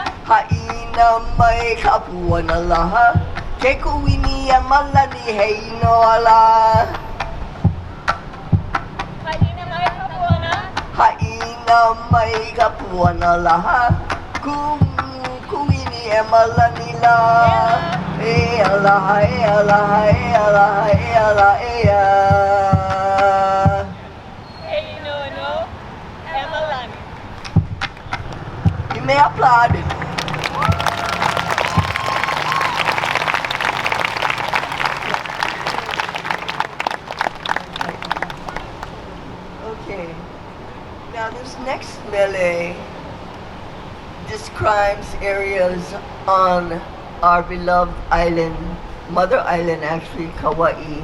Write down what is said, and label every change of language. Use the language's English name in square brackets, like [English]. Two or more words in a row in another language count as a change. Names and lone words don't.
[Hawaiian] Haina mai kapuana laha ke kuini a malani hei no ala Haina mai kapuana. Haina mai kapuana laha kuini e malani la e alaha e alaha e alaha e alaha e a Hei no no. Emalani. [English] You may applaud. Okay. Now this next melee describes areas on our beloved island, mother island actually, Kauai.